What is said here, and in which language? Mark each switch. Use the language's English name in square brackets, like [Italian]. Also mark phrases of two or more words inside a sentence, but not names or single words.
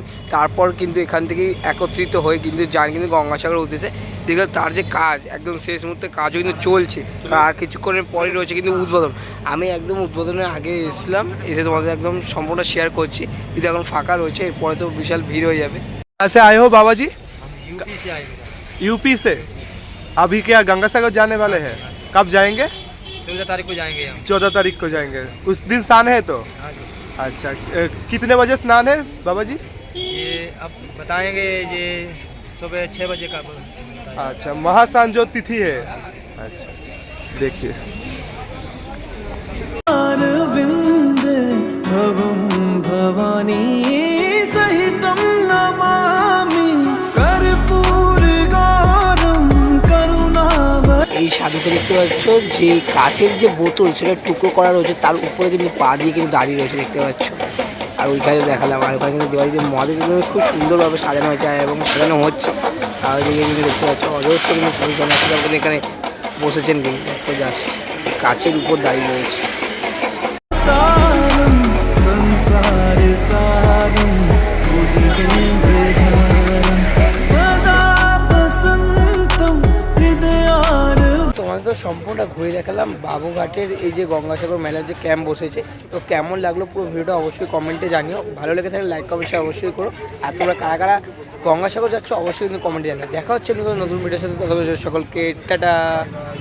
[Bangla] তারপর কিন্তু এখান থেকেই একত্রিত হয়ে কিন্তু যান কিন্তু গঙ্গাসাগরের উদ্দেশ্যে। দেখো তার যে কাজ একদম শেষ মুহূর্তে কাজও কিন্তু চলছে, আর কিছুক্ষণের পরেই রয়েছে কিন্তু উদ্বোধন। আমি একদম উদ্বোধনের আগে এসেছিলাম, এসে তোমাদের একদম সম্পূর্ণ শেয়ার করছি। কিন্তু এখন ফাঁকা রয়েছে, এরপরে তো বিশাল ভিড় হয়ে যাবে। [Hindi] ऐसे आए हो बाबा जी? यूपी से आए यूपी से। अभी क्या गंगासागर जाने वाले हैं? कब जाएंगे? 14 तारीख को जाएंगे हम। 14 तारीख को जाएंगे। उस दिन स्नान है तो? हाँ जी। अच्छा, कितने बजे स्नान है बाबा जी? ये अब बताएंगे, ये सुबह 6 बजे का। अच्छा, महास्नान जो तिथि है। अच्छा, देखिए [Sanskrit] भवं भवानी सहितं नमामि कर्पूर गौरम करुणावतारम। [Bangla] এই সাধুতে দেখতে পাচ্ছ যে কাচের যে বোতল সেটা টুকরো করা রয়েছে, তার উপরে কিন্তু পা দিয়ে কিন্তু দাঁড়িয়ে রয়েছে দেখতে পাচ্ছ। আর ওইখানে দেখালাম, আর ওখানে কিন্তু দেবাদিদেব মহাদেব কিন্তু খুব সুন্দরভাবে সাজানো হয়েছে এবং সাজানো হচ্ছে। আর ওইদিকে কিন্তু দেখতে পাচ্ছ অজস্র কিন্তু সাধু সন্ন্যাসীরা কিন্তু এখানে বসেছেন কিন্তু জাস্ট কাচের উপর দাঁড়িয়ে রয়েছে। [Sanskrit] संसार सारं भुजगेन्द्रहारं सदा वसन्तं हृदयारविंदे। [Bangla] তোমাদের তো সম্পূর্ণটা ঘুরে দেখালাম বাবুঘাটের এই যে গঙ্গাসাগর মেলার যে ক্যাম্প বসেছে। তো কেমন লাগলো পুরো ভিডিওটা অবশ্যই কমেন্টে জানিও। ভালো লেগে থাকলে [English] like comment [Bangla] অবশ্যই করো। আর তোমরা কারা কারা গঙ্গাসাগর যাচ্ছ অবশ্যই কিন্তু কমেন্টে জানাও। দেখা হচ্ছে নতুন ভিডিওর সাথে। সকলকে টাটা।